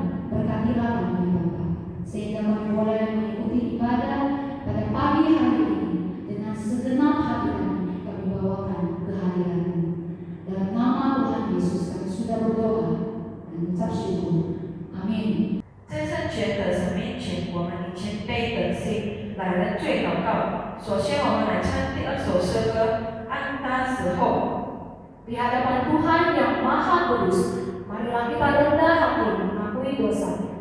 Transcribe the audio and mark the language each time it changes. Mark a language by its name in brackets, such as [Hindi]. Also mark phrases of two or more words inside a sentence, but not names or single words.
[Indonesian] Berkatilah kami ya Bapa, sehingga kami boleh mengikuti ibadah pada pagi hari ini dengan segenap hati kami bawakan kehadiran-Mu. Dalam nama Tuhan Yesus kami sudah berdoa dan mengucap syukur. Amin. [Chinese] 在圣全的神面前，我们以谦卑的心来认罪祷告。首先，我们来唱第2首诗歌《安当时候》。 [Indonesian] Di hadapan Tuhan yang Maha Kudus, marilah kita rendah hati mengakui dosa.